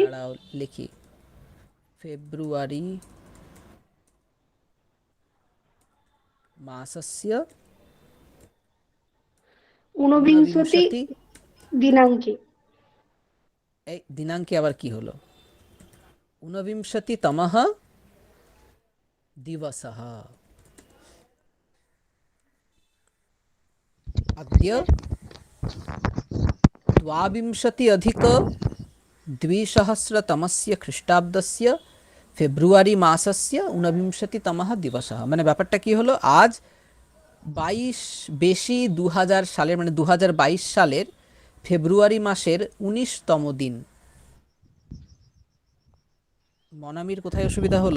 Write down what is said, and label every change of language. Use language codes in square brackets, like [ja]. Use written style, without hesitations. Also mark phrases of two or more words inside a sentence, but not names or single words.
[bn] দাঁড়াও লিখি, ফেব্রুয়ারি মাসস্য [sa] ঊনবিংশতি ঊনবিংশতি। দিনাঙ্কে। [bn] এই দিনাঙ্কে আবার কি হলো? [sa] ঊনবিংশতিতমঃ দিবসঃ। अद्य द्वाविंशति अधिक द्विसहस्रतमस्य খ্রিস্টাব্দস্য ফেব্রুয়ারি মাসস্য ঊনবিংশতিতমः দিবসः। [bn] মানে ব্যাপারটা কি হলো, আজ 22 বেশি 2000 সালের, মানে 2022 সালের ফেব্রুয়ারি মাসের 19তম দিন। মনামির কোথায় অসুবিধা হলো?